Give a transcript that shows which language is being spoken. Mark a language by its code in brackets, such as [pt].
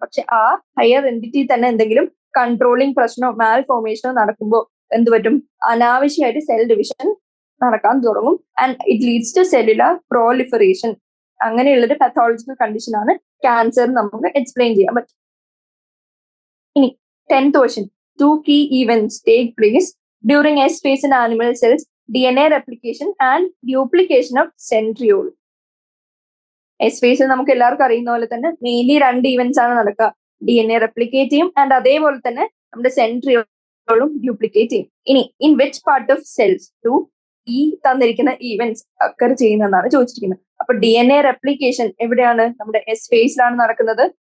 [ml] പക്ഷെ ആ higher entity തന്നെ എന്തെങ്കിലും കൺട്രോളിങ് പ്രശ്നമോ മാൽ ഫോർമേഷനോ നടക്കുമ്പോൾ എന്ത് പറ്റും? അനാവശ്യമായിട്ട് സെൽ ഡിവിഷൻ നടക്കാൻ തുടങ്ങും. [en] And it leads to cellular proliferation. [ml] അങ്ങനെയുള്ളൊരു pathological കണ്ടീഷൻ ആണ് ക്യാൻസർ നമുക്ക് എക്സ്പ്ലെയിൻ ചെയ്യാൻ പറ്റും. [en] ഇനി 10th question. 2 key events take place during S phase in animal cells: DNA replication and duplication of centriole. [ml] S ഫേസിൽ നമുക്ക് എല്ലാവർക്കും അറിയുന്ന പോലെ തന്നെ മെയിൻലി 2 ഇവന്റ്സ് ആണ് നടക്കുക. DNA റെപ്ലിക്കേറ്റ് ചെയ്യും ആൻഡ് അതേപോലെ തന്നെ നമ്മുടെ സെൻട്രിയോളും ഡ്യൂപ്ലിക്കേറ്റ് ചെയ്യും. ഇനി in which part of cells to ഈ തന്നിരിക്കുന്ന ഈവന്റ്സ് അക്കർ ചെയ്യുന്നതാണ് ചോദിച്ചിരിക്കുന്നത്. അപ്പൊ DNA റെപ്ലിക്കേഷൻ എവിടെയാണ്? നമ്മുടെ എസ് ഫേസിലാണ് നടക്കുന്നത്.